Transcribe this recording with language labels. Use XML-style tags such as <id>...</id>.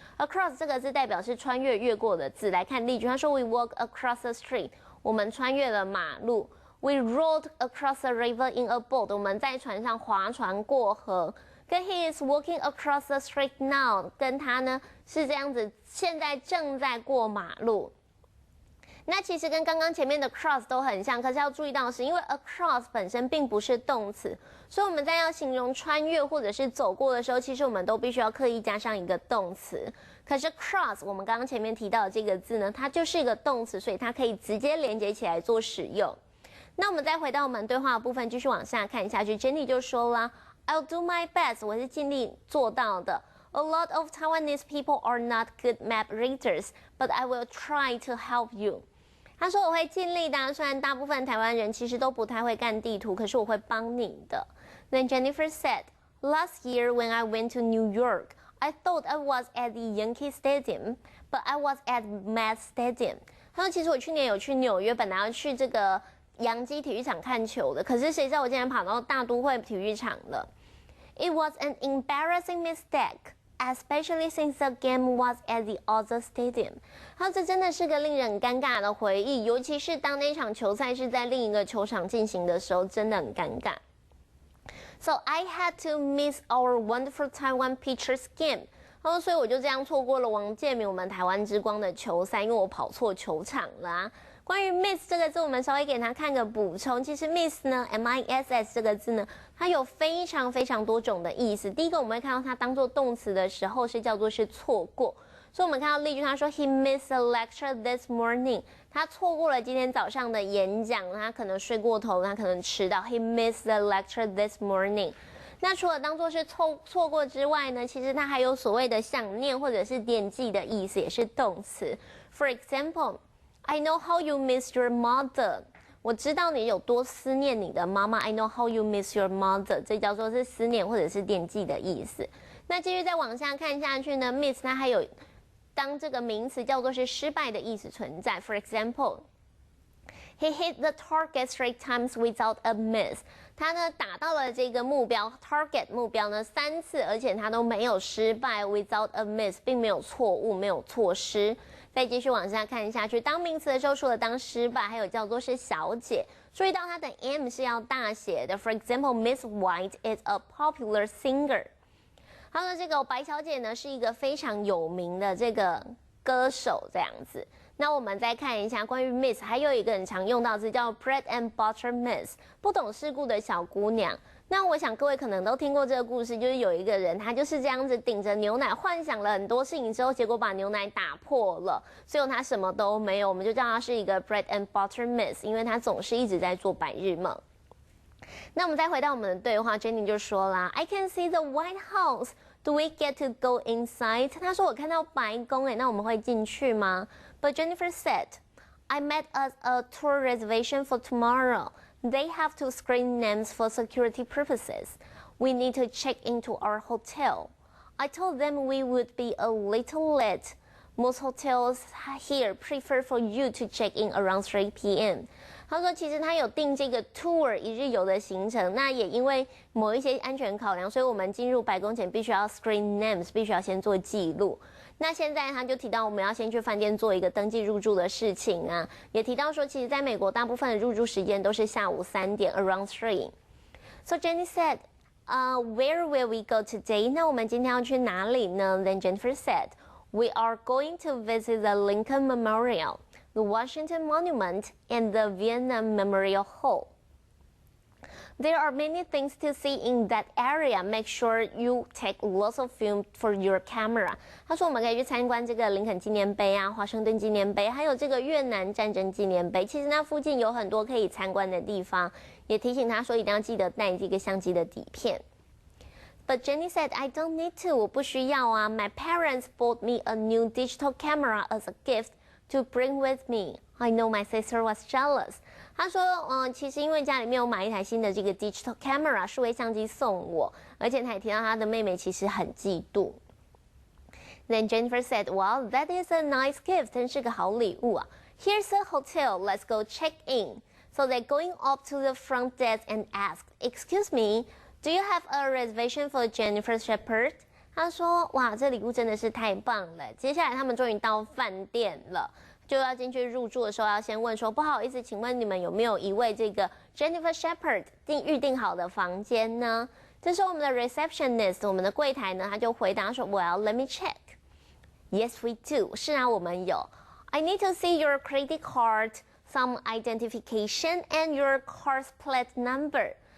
<zh>across 这个字代表是穿越、越过的字。来看例句，他说</zh> <en>We walk across the street，</en> <zh>我们穿越了马路。</zh> <en>We rowed across the river in a boat，</en> <zh>我们在船上划船过河。跟</zh> <en>He is walking across the street now，</en> <zh>跟他呢是这样子，现在正在过马路。那其实跟刚刚前面的 cross 都很像，可是要注意到的是，因为 across 本身并不是动词，所以我们在要形容穿越或者是走过的时候，其实我们都必须要刻意加上一个动词。可是 cross 我们刚刚前面提到的这个字呢，它就是一个动词，所以它可以直接连接起来做使用。那我们再回到我们对话的部分，继续往下看下去。Jenny 就说啦 ，</zh> <en>I'll do my best，</en> <zh>我是尽力做到的。</zh> <en>A lot of Taiwanese people are not good map readers, but I will try to help you.</en> <zh>他说我会尽力的，虽然大部分台湾人其实都不太会干地图，可是我会帮你的。</zh> <en>Then Jennifer said, "Last year when I went to New York, I thought I was at the Yankee Stadium, but I was at Mets Stadium."</en> <zh>他说其实我去年有去纽约，本来要去这个洋基体育场看球的，可是谁知道我竟然跑到大都会体育场了。</zh> <en>It was an embarrassing mistake.Especially since the game was at the other stadium，</en> <zh>他说这真的是个令人尴尬的回忆，尤其是当那场球赛是在另一个球场进行的时候，真的很尴尬。</zh> <en>So I had to miss our wonderful Taiwan pitchers game。</en> <zh>他说，所以我就这样错过了王建民我们台湾之光的球赛，因为我跑错球场了啊。关于 miss 这个字，我们稍微给他看个补充。其实 miss 呢 ，miss 这个字呢，它有非常非常多种的意思。第一个，我们会看到它当做动词的时候是叫做是错过。所以我们看到例句，他说</zh> <en>He missed a lecture this morning。</en> <zh>他错过了今天早上的演讲，他可能睡过头，他可能迟到。</zh> <en>He missed the lecture this morning。</en> <zh>那除了当做是错过之外呢，其实它还有所谓的想念或者是惦记的意思，也是动词。</zh> <en>For example, I know how you miss your mother。</en> <zh>我知道你有多思念你的妈妈。</zh> <en>I know how you miss your mother。</en> <zh>这叫做是思念或者是惦记的意思。那继续再往下看下去呢 ，miss 它还有当这个名词叫做是失败的意思存在。</zh> <en>For example, he hit the target 3 times without a miss。</en> <zh>他呢打到了这个目标 target 目标呢3次，而且他都没有失败</zh> <en>without a miss，</en> <zh>并没有错误，没有错失。再继续往下看下去，当名词的时候，除了当失败，还有叫做是小姐。注意到它的 M 是要大写的。</zh> <en>For example, Miss White is a popular singer。</en> <zh>他说这个白小姐呢是一个非常有名的这个歌手这样子。那我们再看一下关于 miss， 还有一个很常用到的字叫 bread and butter miss， 不懂世故的小姑娘。那我想各位可能都听过这个故事，就是有一个人他就是这样子顶着牛奶，幻想了很多事情之后，结果把牛奶打破了，最后他什么都没有，我们就叫他是一个 bread and butter miss， 因为他总是一直在做白日梦。那我们再回到我们的对话 ，Jenny 就说啦 ，</zh> <en>I can see the White House. Do we get to go inside?</en> <zh>他说我看到白宫那我们会进去吗 ？</zh> <en>But Jennifer said, I made us a tour reservation for tomorrow. They have to screen names for security purposes. We need to check into our hotel. I told them we would be a little late. Most hotels here prefer for you to check in around 3 p.m.</en> <zh>他说其实他有订这个 tour 一日游的行程，那也因为某一些安全考量，所以我们进入白宫前必须要 screen names， 必须要先做记录。那现在他就提到我们要先去饭店做一个登记入住的事情啊，也提到说其实在美国大部分的入住时间都是下午3点 around 3。</zh> <en>So Jenny said, where will we go today?</en> <zh>那我们今天要去哪里呢 ？</zh> <en>Then Jennifer said, we are going to visit the Lincoln Memorial, the Washington Monument, and the Vietnam Memorial Hall. There are many things to see in that area. Make sure you take lots of film for your camera.</en> <zh>他说我们可以去参观这个林肯纪念碑啊、华盛顿纪念碑，还有这个越南战争纪念碑。其实那附近有很多可以参观的地方，也提醒他说一定要记得带这个相机的底片。</zh> <en>But Jenny said, I don't need to.</en> <zh>我不需要啊。</zh> <en>My parents bought me a new digital camera as a gift to bring with me. I know my sister was jealous.</en> <zh>他说，其实因为家里面有买一台新的这个 digital camera 数位相机送我，而且他也提到他的妹妹其实很嫉妒。</zh> <en>Then Jennifer said, well, that is a nice gift.</en> <zh>真是个好礼物啊。</zh> <en>Here's a hotel. Let's go check in. So they're going up to the front desk and asked, excuse me, do you have a reservation for Jennifer Shepherd?</en> <zh>他说，哇，这礼物真的是太棒了。接下来他们终于到饭店了。就要进去入住的时候，要先问说，不好意思，请问你们有没有一位这个 Jennifer Shepherd 预定好的房间呢？这时候我们的 receptionist， 我们的柜台呢，他就回答说 ，</zh> <en>Well, let me check. Yes, we do.</en> <zh>是啊，我们有。</zh> <en>I need to see your credit card, some identification, and your car's plate number.</en>